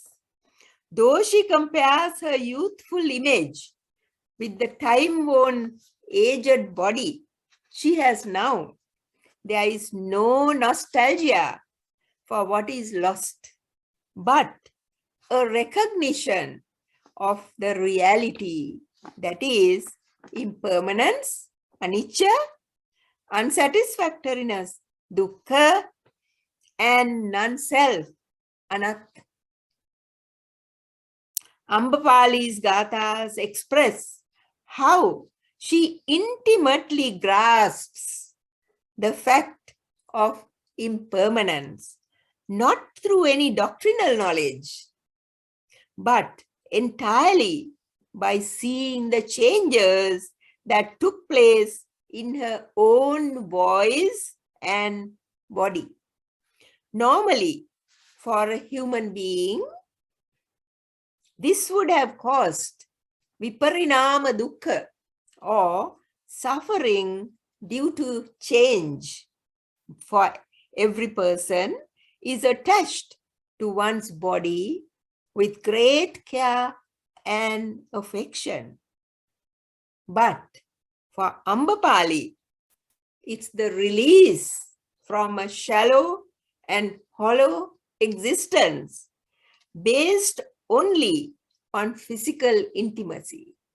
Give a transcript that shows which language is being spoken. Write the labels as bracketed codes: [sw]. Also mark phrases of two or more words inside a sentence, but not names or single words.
[en] Though she compares her youthful image with the time-worn, aged body she has now, there is no nostalgia for what is lost, but a recognition of the reality, that is impermanence, anicca, unsatisfactoriness, dukkha, and non-self, anatta. Ambapali's Gathas express how she intimately grasps the fact of impermanence, not through any doctrinal knowledge, but entirely by seeing the changes that took place in her own voice and body. Normally, for a human being, this would have caused [pi] viparinama dukkha, [en] or suffering due to change. For every person is attached to one's body with great care and affection. But for Ambapali, it's the release from a shallow and hollow existence based only on physical intimacy.